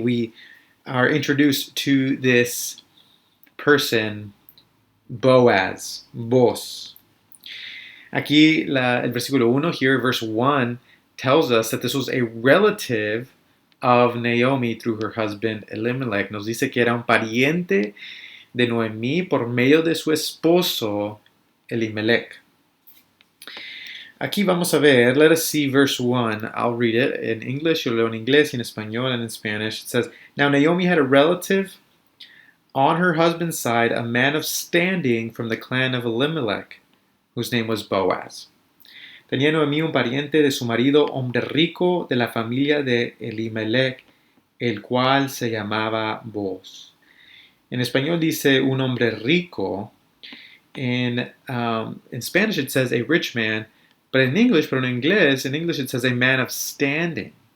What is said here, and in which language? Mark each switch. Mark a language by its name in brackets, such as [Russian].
[English] We are introduced to this person, Boaz, [Spanish] Aquí el versículo 1, [English] here verse 1, tells us that this was a relative of Naomi through her husband Elimelech. [Spanish] Nos dice que era un pariente de Noemí por medio de su esposo Elimelech. Aquí vamos a ver, [English] let us see verse 1. I'll read it in English, [Spanish] yo leo en inglés, y en español, [English] and in Spanish. It says, Now Naomi had a relative on her husband's side, a man of standing from the clan of Elimelech, whose name was Boaz. [Spanish] Tenía Noemí un pariente de su marido, hombre rico de la familia de Elimelech, el cual se llamaba Boaz. En español dice un hombre rico. [English] In Spanish it says a rich man. But in English it says a man of standing.